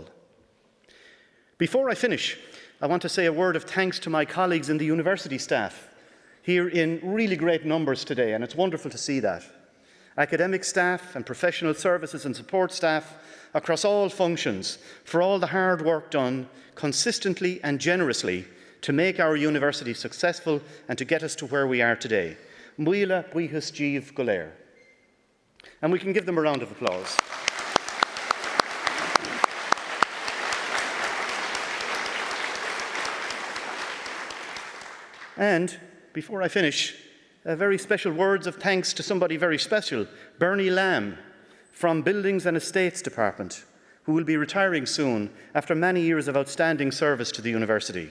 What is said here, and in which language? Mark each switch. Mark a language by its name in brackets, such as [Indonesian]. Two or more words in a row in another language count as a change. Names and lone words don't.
[English] Before I finish, I want to say a word of thanks to my colleagues in the university staff, here in really great numbers today, and it's wonderful to see that. Academic staff and professional services and support staff across all functions for all the hard work done consistently and generously to make our university successful and to get us to where we are today. [Irish] Muila buíochas Díobh go léir. [English] And we can give them a round of applause. And before I finish, very special words of thanks to somebody very special, Bernie Lamb from Buildings and Estates Department, who will be retiring soon after many years of outstanding service to the university.